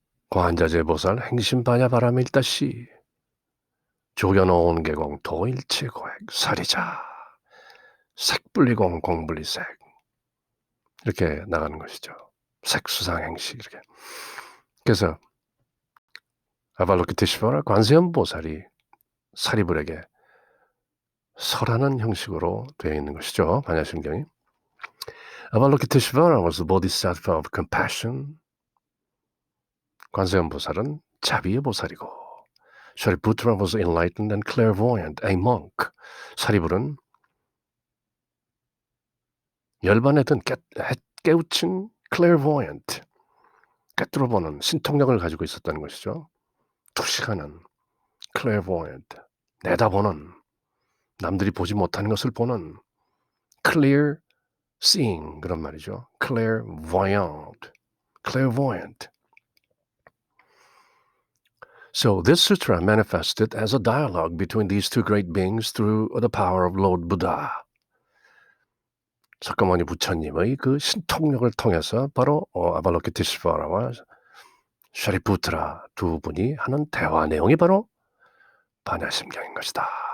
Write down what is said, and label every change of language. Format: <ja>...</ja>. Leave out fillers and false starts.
<ko>관자재보살 행심반야바라밀다시 조견어온 개공 도일체고액 사리자 색불리공 공불리색 이렇게 나가는 것이죠. 색수상행시 이렇게. 그래서 아발로키테시바라 관세음보살이 사리불에게 설하는 형식으로 되어 있는 것이죠. 반야심경이.</ko> <en>아발로키테시바라 was the bodhisattva of compassion.</en> <ko>관세음보살은 자비의 보살이고</ko> <en>샤리푸트라 was enlightened and clairvoyant, a monk.</en> <ko>사리불은 열반에 든 깨우친 clairvoyant, 꿰뚫어보는 신통력을 가지고 있었다는 것이죠. 투시하는 clairvoyant, 내다보는, 남들이 보지 못하는 것을 보는</ko> <en>clear seeing</en> <ko>그런 말이죠. clairvoyant.</ko> <en>So this sutra manifested as a dialogue between these two great beings through the power of Lord Buddha.</en> <ko>석가모니 부처님의 그 신통력을 통해서 바로 아발로키테시바라와 샤리푸트라 두 분이 하는 대화 내용이 바로 반야심경인 것이다.</ko>